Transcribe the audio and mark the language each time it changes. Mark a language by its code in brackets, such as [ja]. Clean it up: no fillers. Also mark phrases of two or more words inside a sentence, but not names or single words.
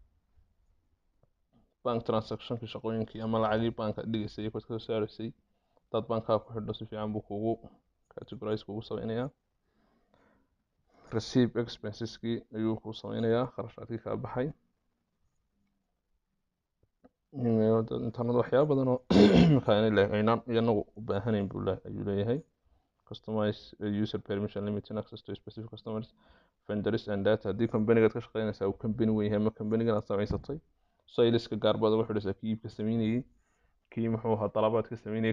[en] bank transaction-kii [so] shaqooyinkii ama lacagii banka dhigaysay iyo kasoo saaraysay dad bankaa ku xidho si fiican buu kugu categorize kugu sameynayaa [en] receive expenses-kii [so] ayuu ku sameynayaa kharashaadkii kaa baxay internet waxyaaba badan oo aynaan iyanagu u baahanayn ayuu leeyahay [en] customize user permission limiting access to specific customers vendors and data [so] haddii company-gaad ka shaqeynaysaa uu company weyn yahay ama company-gan aad samaysatay saleska gaar baad uga xidhaysaa kii iibka sameynayay kii muxuu ahaa dalabaad ka sameynayay